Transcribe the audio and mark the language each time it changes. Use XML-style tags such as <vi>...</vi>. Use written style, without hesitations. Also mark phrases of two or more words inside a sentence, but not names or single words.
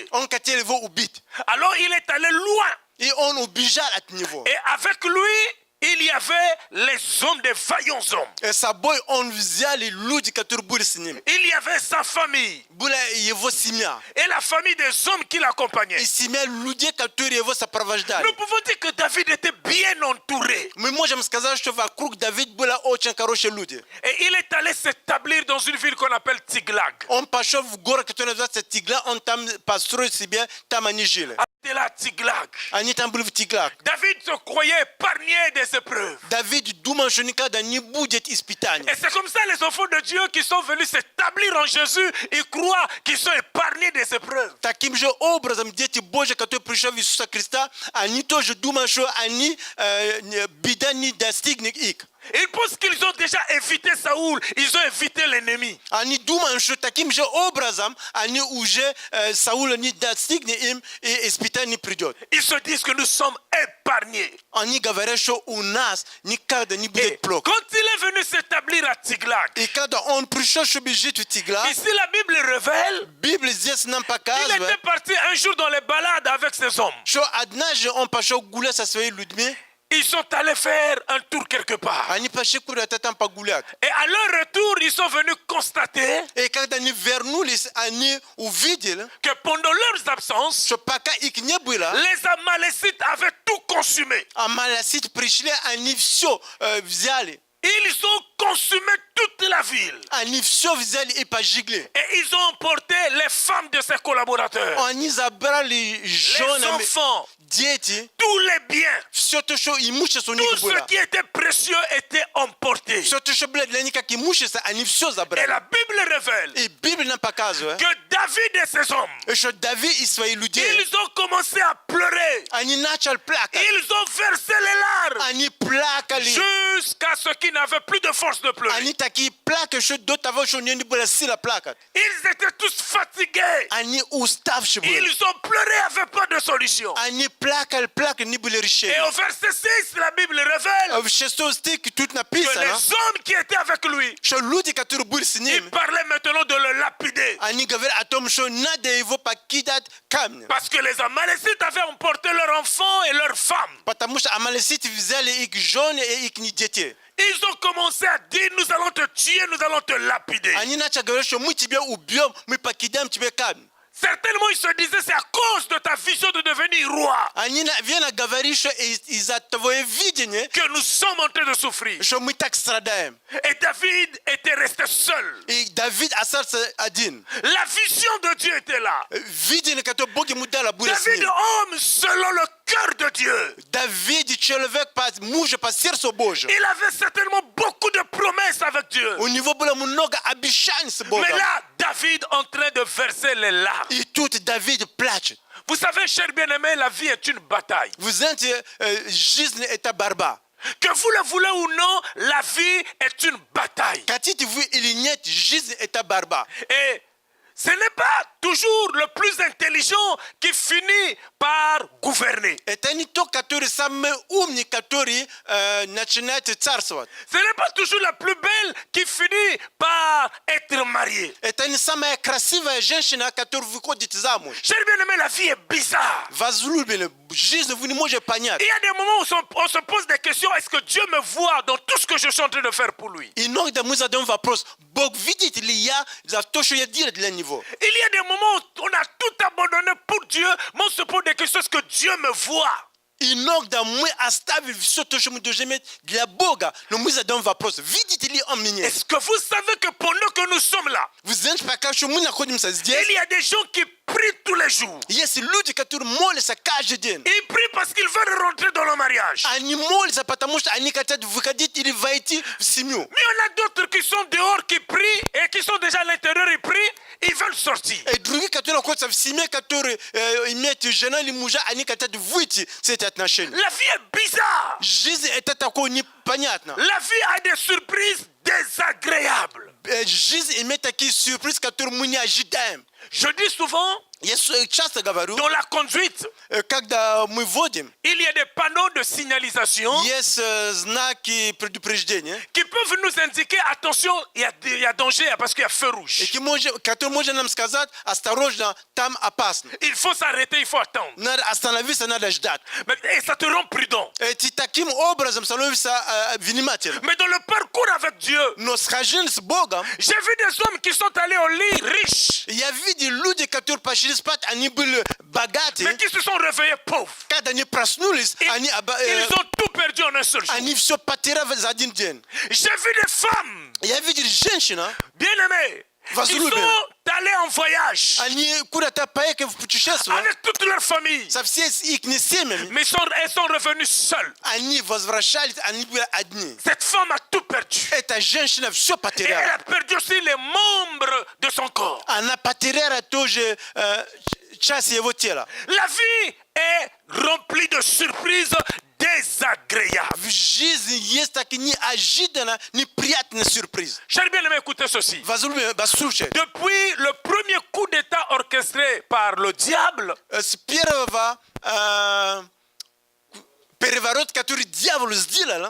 <ru>Он хотел его убить.</ru> <fr>Alors il est allé loin.</fr> <ru>И он убежал от него.</ru> <fr>Et avec lui, il y avait les hommes, des vaillants hommes.</fr> <ru>И с собой он взял люди, которые были с ним.</ru> <fr>Il y avait sa famille</fr> <ru>Была его семья.</ru> <fr>et la famille des hommes qui l'accompagnaient.</fr> <ru>И семья людей, которые его сопровождали.</ru> <fr>Nous pouvons dire que David était bien entouré.</fr> <ru>Мы можем сказать, что вокруг Давида были очень хорошие люди.</ru> <fr>Et il est allé s'établir dans une ville qu'on appelle Tiglag.</fr> <ru>Он пошел в город, который называется Тигла, он там построил себе, там они жили.</ru> <fr>C'était là, Tiglag.</fr> <ru>Они там были в Тиглах.</ru> <fr>David se croyait épargné des épreuves.</fr> <ru>Давид думал, что никогда не будет испытаний.</ru> <fr>Et c'est comme ça les enfants de Dieu qui sont venus s'établir en Jésus, ils croient qu'ils sont épargnés des épreuves.</fr> <ru>Таким же образом, дети Божьи, которые пришли в Иисуса Христа, они тоже думают, что они беда не достигнет их.</ru> <fr>Ils pensent qu'ils ont déjà évité Saoul, ils ont évité l'ennemi.</fr> <ru>Они думают, что таким же образом они уже Саула не достигнет им, и испытание не придет.</ru> <fr>Ils se disent que nous sommes épargnés.</fr> <ru>Они говорят, что у нас никогда не</ru> <fr>Et</fr> <ru>будет плохо.</ru> <fr>quand il est venu s'établir à Tiglag,</fr> <ru>И когда он пришел, чтобы жить в Тигла,</ru> <fr>ici la Bible révèle,</fr> <ru>Библия здесь нам</ru> <fr>il</fr> <ru>показывает,</ru> <fr>était parti un jour dans les balades avec ses hommes.</fr> <ru>что однажды он пошел гулять со своими людьми,</ru> <fr>Ils sont allés faire un tour quelque part.</fr> <ru>они пошли куда-то там погулять.</ru> <fr>Et à leur retour, ils sont venus constater</fr> <ru>И когда они вернулись, они увидели,</ru> <fr>que pendant leurs absences,</fr> <ru>что пока их не было,</ru> <fr>les Amalécites avaient tout consumé.</fr> <ru>амаласиты пришли, они все взяли.</ru> <fr>Ils ont consumé toute la ville.</fr> <ru>Они все взяли и пожгли.</ru> <fr>Et ils ont emporté les femmes de ses collaborateurs,</fr> <ru>Они забрали</ru> <fr>les</fr> <ru>жены,</ru> <fr>enfants,</fr> <ru>дети,</ru> <fr>tous les biens.</fr> <ru>все то, что имущество у</ru> <fr>Tout</fr> <ru>них</ru> <fr>ce</fr> <ru>было.</ru> <fr>qui était précieux était emporté.</fr> <ru>Все то, что было для них как имущество, они все</ru> <fr>Et</fr> <ru>забрали.</ru> <fr>la Bible révèle</fr> <ru>И Библия нам показывает,</ru> <fr>que David et ses hommes,</fr> <ru>что Давид и свои люди,</ru> <fr>ils ont commencé à pleurer.</fr> <ru>они начали плакать.</ru> <fr>Ils ont versé les larmes</fr> <ru>Они плакали.</ru> <fr>jusqu'à ce qu'ils n'avaient plus de force de pleurer.</fr> <ru>Они такие плакали, что до того, что у них не было силы плакать.</ru> <fr>Ils étaient tous fatigués.</fr> <ru>Они уставшие были.</ru> <fr>Ils ont pleuré avec pas de solution.</fr> <ru>Они плакали, не были</ru> <fr>Et</fr> <ru>решения.</ru> <fr>au verset 6, la Bible révèle</fr> <ru>В 6 стихе тут</ru> <fr>que</fr> <ru>написано,</ru> <fr>les hommes qui étaient avec lui,</fr> <ru>что люди, которые были с</ru> <fr>ils</fr> <ru>ним,</ru> <fr>parlaient maintenant de le lapider.</fr> <ru>они говорят о том, что надо его покидать камнем.</ru> <fr>Parce que les Amalécites avaient emporté leurs enfants et leurs femmes.</fr> <ru>Потому что амалиситы взяли их жены и их детей.</ru> <fr>Ils ont commencé à dire, nous allons te tuer, nous allons te lapider.</fr> <ru>Они начали говорить, что мы тебя убьем, мы покидаем тебе камень.</ru> <fr>Certainement, ils se disaient, c'est à cause de ta vision de devenir roi</fr> <ru>Они наверное говорили, что из-за твоего видения,</ru> <fr>que nous sommes en train de souffrir.</fr> <ru>что мы так страдаем.</ru> <fr>Et David était resté seul.</fr> <ru>И Давид остался один.</ru> <fr>La vision de Dieu était là.</fr> <ru>Видение, которое Бог ему дал, было с David, ним.</ru> <fr>homme selon le cœur de Dieu.</fr> <ru>Давид, человек, мужа по сердцу Божьему.</ru> <fr>Il avait certainement beaucoup de promesses avec Dieu.</fr> <ru>У него было много обещаний с Богом.</ru> <fr>Mais là, David en train de verser les larmes.</fr> <ru>И тут Давид плачет.</ru> <fr>Vous savez, chers bien-aimés, la vie est une bataille.</fr> <ru>Вы знаете, жизнь это борьба.</ru> <fr>Que vous le voulez ou non, la vie est une bataille.</fr> <ru>Хотите вы или нет, жизнь это борьба.</ru> <fr>Et ce n'est pas toujours le plus intelligent qui finit par gouverner.</fr> <ru>Это не тот, который самый умный, который начинает царствовать.</ru> <fr>Ce n'est pas toujours la plus belle qui finit par être mariée.</fr> <ru>Это не самая красивая женщина, которая выходит замуж.</ru> <fr>Chers bien-aimés, la vie est bizarre.</fr> <ru>Возлюбленный, жизнь вы не можете понять.</ru> <fr>Il y a des moments où on se pose des questions. Est-ce que Dieu me voit dans tout ce que je suis en train de faire pour lui?</fr> <ru>Иногда мы задаем вопрос, Бог видит ли я за то, что я делаю для Него?</ru> <fr>Il y a des moments où on a tout abandonné pour Dieu, mais on se pose des questions. Est-ce que Dieu me voit? inogda mwe astavi visoto shomu dojemet</fr> <ru>для Бога, но мы задаем вопрос, видите ли он меня?</ru> <fr>Est-ce que vous savez que pendant que nous sommes là,</fr> <ru>Вы знаете, пока что мы находимся здесь,</ru> <fr>il y a des gens qui prient tous les jours.</fr> <ru>есть люди, которые молятся каждый день.</ru> <fr>Ils prient parce qu'ils veulent rentrer dans le mariage.</fr> <ru>Они молятся, потому что они хотят выходить или войти в семью.</ru> <fr>Mais il y en a d'autres qui sont dehors, qui prient et qui sont déjà à l'intérieur, ils prient, ils veulent sortir.</fr> <ru>И другие, которые находятся в семье, которые имеют жена или мужа, они хотят выйти с этих отношений.</ru> <fr>La vie est bizarre.</fr> <ru>Жизнь это такое непонятно.</ru> <fr>La vie a des surprises désagréables.</fr> <ru>Жизнь имеет такие сюрпризы, которые мы не ожидаем.</ru> <fr>Je dis souvent,</fr> <ru>Я часто говорю,</ru> <fr>dans la conduite,</fr> <ru>когда мы водим,</ru> <fr>il y a des panneaux de signalisation</fr> <ru>есть знаки предупреждения,</ru> <fr>qui peuvent nous indiquer, attention, il y a danger parce qu'il y a feu rouge.</fr> <ru>которые можно нам сказать, осторожно, там опасно.</ru> <fr>Il faut s'arrêter, il faut attendre.</fr> <ru>Надо остановиться, надо ждать.</ru> <fr>Et ça te rend prudent.</fr> <ru>И таким образом становишься внимательным.</ru> <fr>Mais dans le parcours avec Dieu,</fr> <ru>Но схожим с Богом,</ru> <fr>j'ai vu des hommes qui sont allés au lit riches,</fr> <ru>я видел люди, которые пошли спать, они были богаты.</ru> <fr>mais qui se sont réveillés pauvres.</fr> <ru>Когда они проснулись,</ru> <fr>Ils ont tout perdu en un seul jour.</fr> <ru>они все потеряли за один день.</ru> <fr>J'ai vu des femmes</fr> <ru>Я видел женщину,</ru> <fr>bien-aimées qui</fr> <ru>Возлюбленные.</ru> <fr>sont allées en voyage</fr> <ru>они куда-то поехали в путешествие</ru> <fr>avec toute leur famille,</fr> <ru>со всей их семьями.</ru> <fr>mais elles sont revenues seules.</fr> <ru>Они возвращались, они были одни.</ru> <fr>Cette femme a tout perdu.</fr> <ru>Эта женщина все</ru> <fr>Et elle</fr> <ru>потеряла.</ru> <fr>a perdu aussi les membres de son corps.</fr> <ru>Она потеряла тоже часть его тела.</ru> <fr>La vie est remplie de surprises désagréables.</fr> <ru>В жизни есть такие неожиданно неприятные сюрпризы.</ru> <fr>J'aimerais bien aimer écouter ceci.</fr> <ru>Возлюбленные, послушай,</ru> <fr>Depuis le premier coup d'État orchestré par le diable,</fr> <ru>с первого переворот, который дьявол сделал</ru>